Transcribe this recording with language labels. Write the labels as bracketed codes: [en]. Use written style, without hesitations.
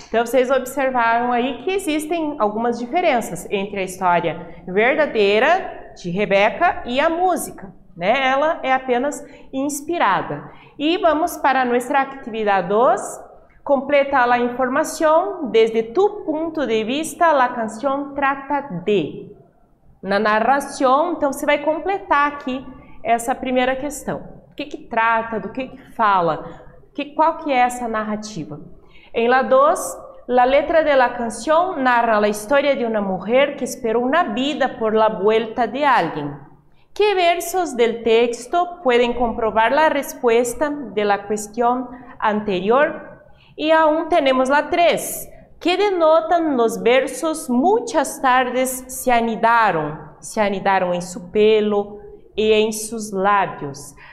[pt] Então vocês observaram aí que existem algumas diferenças entre a história verdadeira de Rebeca e a música, né? Ela é apenas inspirada. E vamos para nossa atividade 2. [es] Completa la información. Desde tu punto de vista, la canción trata de. [pt] Na narração, então você vai completar aqui essa primeira questão. Do que trata, do que fala, qual que é essa narrativa? [es] Em la 2, la letra de la canción narra la historia de una mujer que esperó una vida por la vuelta de alguien. ¿Qué versos del texto pueden comprobar la respuesta de la cuestión anterior? Y aún tenemos la 3, que denotan los versos muchas tardes se anidaron en su pelo y en sus labios.